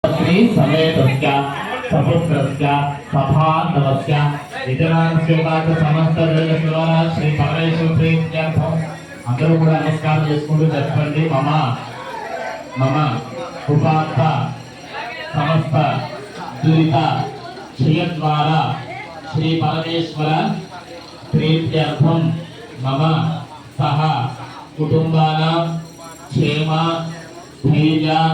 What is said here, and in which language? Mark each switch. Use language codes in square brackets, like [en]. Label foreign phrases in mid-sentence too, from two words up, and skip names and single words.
[sa] पत्नी समेतस्य सपुत्रस्य सभान्तवस्य इतरांस्य समस्त देवदेवता श्री परमेश्वर प्रीत्यर्थम [te] అందరూ కూడా నమస్కారం చేసుకుంటూ చెప్పండి [sa] मम उपात्त समस्त दुरित क्षय द्वारा श्री परमेश्वर प्रीत्यर्थं मम सह कुटुम्बानां क्षेम धैर्य